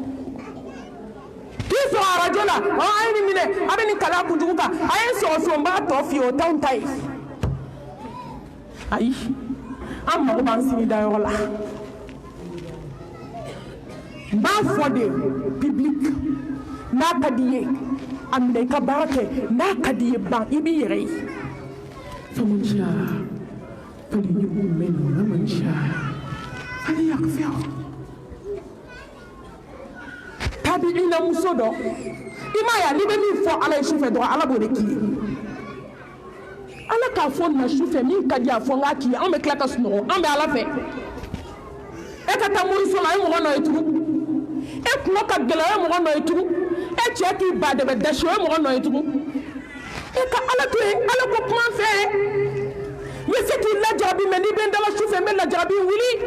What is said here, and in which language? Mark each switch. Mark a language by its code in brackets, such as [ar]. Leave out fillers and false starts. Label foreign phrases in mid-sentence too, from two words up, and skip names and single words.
[bm] k'i sɔrɔ arajo la a ye nin minɛ a bɛ nin kala kunjugu kan a ye n sɔrɔ so n b'a tɔ f'i ye o t'anw ta ye ayi an mago b'an sini dayɔrɔ la n b'a fɔ de public n'a ka di ye a minɛ i ka baara kɛ n'a ka di ye ban i b'i yɛrɛ ye [ar] فمن شاء فليؤمن ومن شاء فليكفر [bm] tabi'ina muso dɔ i m'a ye n'i bɛ min fɔ ala ye sufɛ dɔrɔn ala b'o de k'i ye ala k'a fɔ na sufɛ min ka di a fɔ n k'a k'i ye an bɛ tila ka sunɔgɔ an bɛ ala fɛ e ka taa moriso la a ye mɔgɔ nɔ ye tugun e kungo ka gɛlɛn o ye mɔgɔ nɔ ye tugun e cɛ k'i ba dɛmɛ dasi o ye mɔgɔ nɔ ye tugun e ka ala to yen ala ko kuma fɛ n bɛ se k'i lajarabi mɛ n'i bɛ n dala sufɛ n bɛ lajarabi wuli